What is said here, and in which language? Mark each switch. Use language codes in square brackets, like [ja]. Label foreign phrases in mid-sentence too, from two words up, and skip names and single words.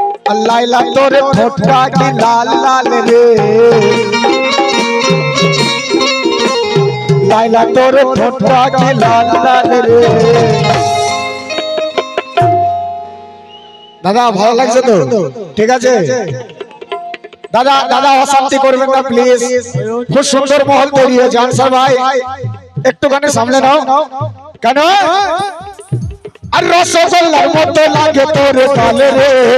[hi] लाइला तोरे ठोठा की लाल लाल रे लाइला तोरे ठोठा की लाल लाल रे [bn] दादा ভালো লাগছে তো ঠিক আছে দাদা দাদা অশান্তি করবেন না প্লিজ খুব সুন্দর মহল তৈরি হয়েছে আনসার ভাই একটুখানি সামনে নাও কেন আর রসগোল্লার মতো লাগে তোরে গালে রে